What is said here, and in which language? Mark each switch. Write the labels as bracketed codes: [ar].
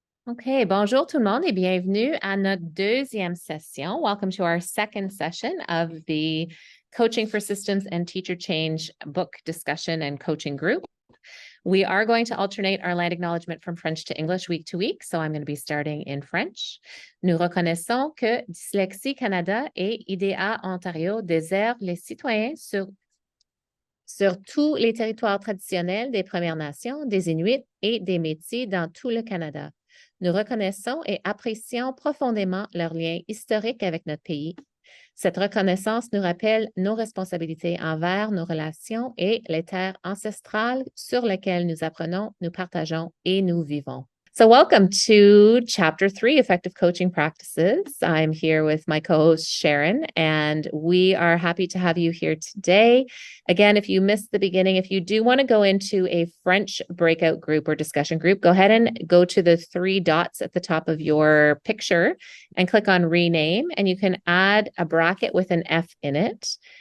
[fr] Okay, bonjour tout le monde et bienvenue à notre deuxième session. [en] Welcome to our second session of the Coaching for Systems and Teacher Change book discussion and coaching group. We are going to alternate our land acknowledgement from French to English week to week, so I'm going to be starting in French. [fr] Nous reconnaissons que Dyslexie Canada et IDEA Ontario désirent les citoyens sur tous les territoires traditionnels des Premières Nations, des Inuits et des Métis dans tout le Canada. Nous reconnaissons et apprécions profondément leur lien historique avec notre pays. Cette reconnaissance nous rappelle nos responsabilités envers nos relations et les terres ancestrales sur lesquelles nous apprenons, nous partageons et nous vivons. [en] So welcome to Chapter 3, Effective Coaching Practices. I'm here with my co-host Sharon, and we are happy to have you here today. Again, if you missed the beginning, if you do want to go into a French breakout group or discussion group, go ahead and go to the three dots at the top of your picture and click on Rename, and you can add a bracket with an F in it.